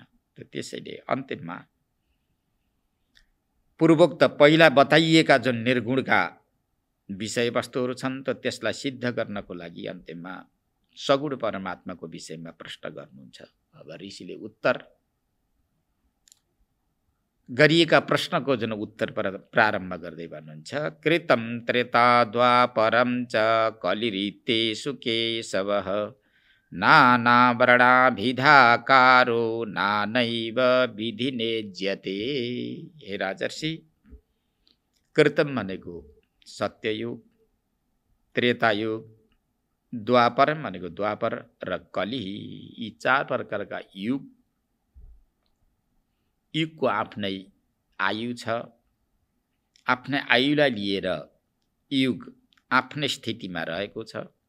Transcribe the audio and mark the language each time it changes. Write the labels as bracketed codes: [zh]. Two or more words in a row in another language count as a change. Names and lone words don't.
[ne] त्यसैले अन्तिममा पूर्वोक्त पहिला बताइएका जुन निर्गुणका विषयवस्तुहरू छन् त त्यसलाई सिद्ध गर्नको लागि अन्तिममा सगुण परमात्माको विषयमा प्रश्न गर्नुहुन्छ। अब ऋषिले उत्तर गरिएका प्रश्नको जुन उत्तर प्रारम्भ गर्दै भन्नुहुन्छ, [sa] कृतं त्रेता द्वापरं च कलिरितेषु केशवः नानावर्णाभिधाकारो नानैव विधिनेज्यते। [ne] हे राजर्षि, कृतं भनेको सत्ययुग, त्रेतायुग, द्वापर भनेको द्वापर र कलि, यी 4 प्रकारका युगको आफ्नै आयु छ। आफ्नै आयुलाई लिएर युग आफ्नै स्थितिमा रहेको छ।